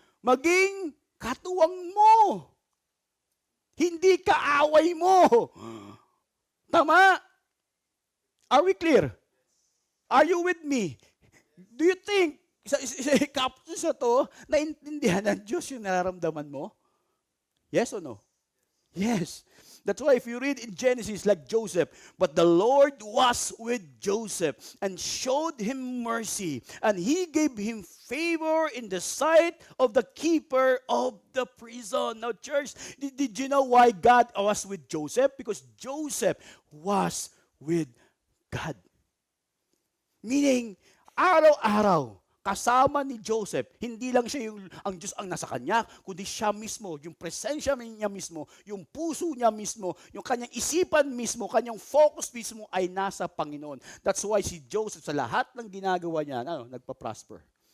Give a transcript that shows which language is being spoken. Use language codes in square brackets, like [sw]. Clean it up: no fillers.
[tl] Maging katuwang mo. Hindi kaaway mo. Tama? [en] Are we clear? Are you with me? Do you think [tl] sa caption sa to, naintindihan ng Diyos yung nararamdaman mo? [en] Yes or no? Yes. That's why if you read in Genesis like Joseph, but the Lord was with Joseph and showed him mercy, and he gave him favor in the sight of the keeper of the prison. Now church, did you know why God was with Joseph? Because Joseph was with God. [tl] Meaning, araw-araw, kasama ni Joseph, hindi lang siya ang Diyos ang nasa kanya, kundi siya mismo, yung presensya niya mismo, yung puso niya mismo, yung kanyang isipan mismo, kanyang focus mismo ay nasa Panginoon. That's why si Joseph sa lahat ng ginagawa niya, nagpa-prosper.